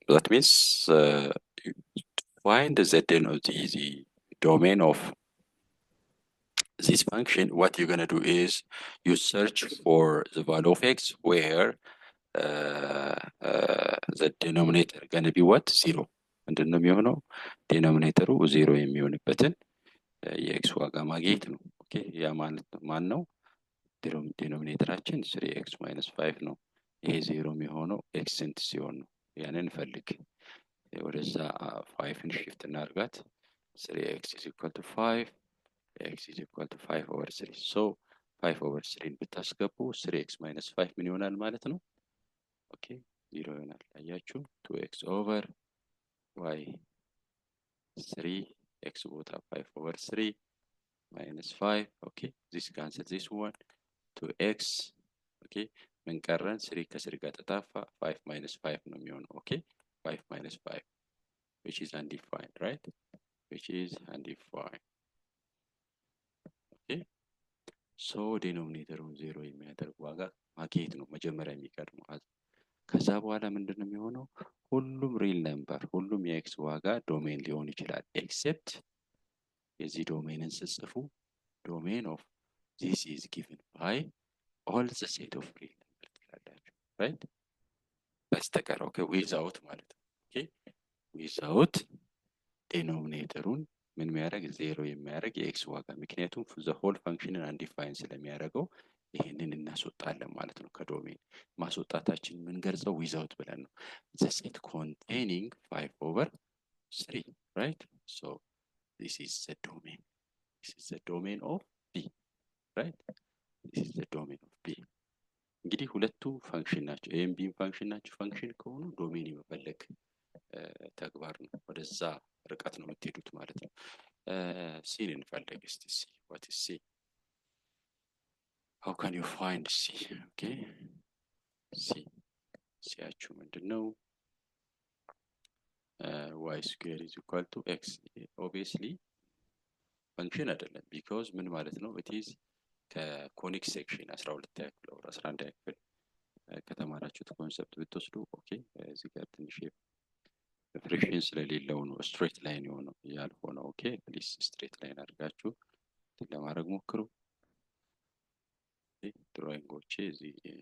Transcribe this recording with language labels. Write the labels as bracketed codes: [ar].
[en] That means you find the domain of this function. What you're gonna do is you search for the value of x where the denominator gonna be what? Zero. [am] ምንድን ነው የሚሆነው? ዴኖሚኔተሩ ዜሮ የሚሆንበትን የኤክስ ዋጋ ማግኘት ነው። ኦኬ ያ ማለት ማን ነው? ዲኖሚኔተራችን 3x ማይነስ 5 ነው። ይሄ ዜሮ የሚሆነው ኤክስ ስንት ሲሆን ነው? ያንን እንፈልግ። ወደዛ 5ን ሽፍት እናርጋት። [en] 3x is equal to 5 x is equal to 5 over 3 so 5 over 3 [am] ብታስገቡ [en] 3x minus 5 [am] ምን ይሆናል ማለት ነው? ኦኬ 0 ይሆናል። አያችሁ [en] 2x over y 3 x ቦታ 5 over 3 minus 5 okay this cancel this one 2x okay [am] ምን ቀረን? 3 ከ3 ጋር ተጣፋ 5 minus 5 ነው የሚሆነው። [en] okay 5 minus 5 which is undefined, right? which is undefined. okay so [am] ዲኖሚኔተሩን 0 የሚያደርግ ዋጋ ማግኘት ነው መጀመሪያ የሚቀድመው። ከዛ በኋላ ምንድነው የሚሆነው? ሁሉም ሪል ነምበር ሁሉም የኤክስ ዋጋ ዶሜን ሊሆን ይችላል [en] ኤክሴፕት የዚህ ዶሜንን ስጽፉ domain of this is given by all the set of real numbers ትላላችሁ right? [am] በስተቀር okay without ማለት ነው okay without denominatorን ምን የሚያደርግ ዜሮ የሚያደርግ የኤክስ ዋጋ ምክንያቱም [en] the whole functionን undefined [am] ስለሚያደርገው ይሄንን እናስወጣለን ማለት ነው ከዶሜን። ማስወጣታችን ምን ገልጸው without ብለን ነው [en] the set containing 5 over 3 right? so this is the domain. This is the domain of B, right? This is the domain of B. [am] እንግዲህ ሁለቱ ፋንክሽን ናቸው። ኤም ቢም ፋንክሽን ናቸው። ፋንክሽን ከሆኑ ዶሜን የመፈለግ ተግባር ነው። ወደዛ ርቀት ነው የምትሄዱት ማለት ነው። ሲን እንፈልግ እስቲ ሲ [en] what is C? How can you find C? [am] okay ሲያችሁ ምንድነው? [en] y square is equal to x obviously function አይደለም because [am] ምን ማለት ነው? it is ከኮኒክ ሴክሽን 12 ያክል or 11 ያክል ከተማራችሁት ኮንሰፕት ብትወስዱ ኦኬ እዚህ ጋር ትንሽ ፍሪክሽን ስለሌለው ነው ስትሬት ላይን የሆነው ያልሆነው። ኦኬ ፕሊስ ስትሬት ላይን አድርጋችሁ ለማድረግ ሞክሩ። ድሮይንጎቼ እዚህ